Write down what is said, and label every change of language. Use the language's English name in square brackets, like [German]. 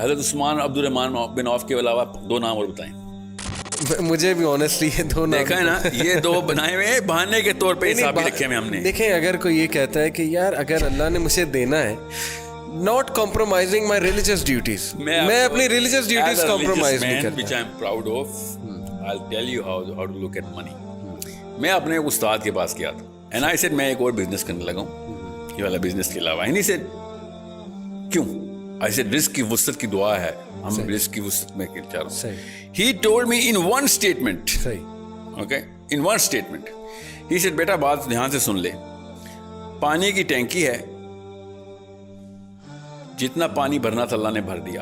[Urdu] حضرت عثمان عبد الرحمن بن عوف کے علاوہ 2 نام اور بتائیں. مجھے بھی آنیسٹلی یہ 2 نام دیکھا ہے نا، یہ 2 بنائے ہوئے بہانے کے طور پہ حساب بھی رکھے ہوئے ہم نے. دیکھیں اگر کوئی یہ کہتا ہے کہ یار اگر اللہ نے مجھے دینا ہے، [English] not compromising my religious duties, [Urdu] میں اپنی religious duties compromise نہیں کرتا. [English] which I am proud of. I'll tell you how to look at money. [Urdu] میں اپنے استاد کے پاس گیا تھا [English] and I said [Urdu] میں ایک اور بزنس کرنے لگا ہوں یہ والا بزنس کے علاوہ. [English] and he said [Urdu] کیوں؟ [English] I said [Urdu] رزق کی وسعت کی دعا ہے، ہم رزق کی وسعت میں چاہ رہا ہوں. [English] He told me in one statement, okay, in one statement he said [Urdu] بیٹا بات دھیان سے سن لے، پانی کی ٹینکی ہے، جتنا پانی بھرنا تھا اللہ نے بھر دیا.